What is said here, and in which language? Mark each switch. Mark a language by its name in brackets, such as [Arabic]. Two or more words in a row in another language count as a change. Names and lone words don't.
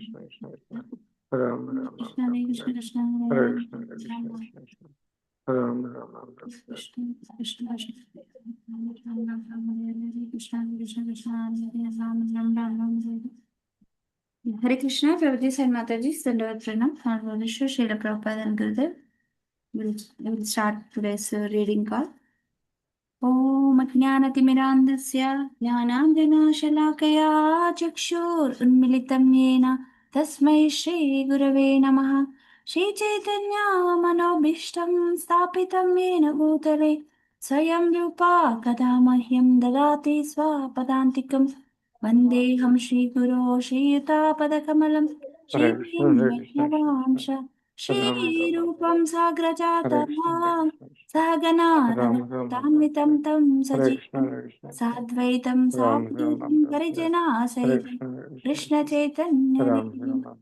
[Sanskrit] कृष्ण हरे हरे राम कृष्ण कृष्ण राम राम राम हरे हरे कृष्ण हरे हरे राम राम राम राम हरे हरे [English] Hare Krishna, Prabhuji and Mataji, Sandovat Pranam, Honorable Srila Prabhupada and Gurudev. We'll start today's reading call. [Sanskrit] ॐ ज्ञानतिमिरान्धस्य ज्ञानाञ्जनशलाकया चक्षुरुन्मिलितं येन तस्मै श्रीगुरवे नमः श्रीचैतन्यमनोभीष्टं स्थापितं येन भूतले स्वयं रूपा कदा मह्यं ददाति स्वपदान्तिकं वन्देऽहं श्रीगुरो श्रीयुतापदकमलं श्रीं वैष्णवांश श्रीरूपं साग्रजातम् सहगना रघुनाथान्वितं तं सजीवं साद्वैतं सावधूतं परिजनासहितं कृष्णचैतन्यदेवं